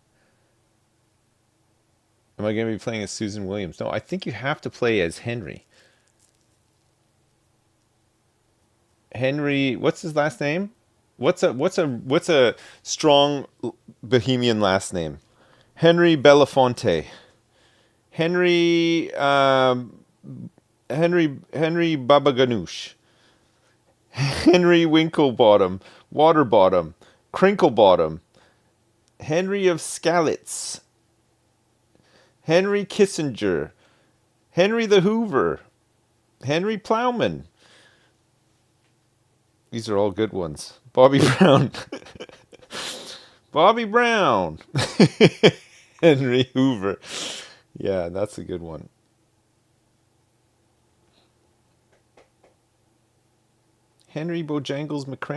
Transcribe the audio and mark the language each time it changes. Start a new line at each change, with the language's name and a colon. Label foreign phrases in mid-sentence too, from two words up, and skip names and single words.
English: Am I going to be playing as Susan Williams? No, I think you have to play as Henry. Henry, what's his last name? What's a strong Bohemian last name? Henry Belafonte. Henry Henry Babaganoush. Henry Winklebottom. Waterbottom. Crinklebottom. Henry of Skalitz. Henry Kissinger. Henry the Hoover. Henry Plowman. These are all good ones. Bobby Brown. Bobby Brown. Henry Hoover. Yeah, that's a good one. Henry Bojangles McCranberry.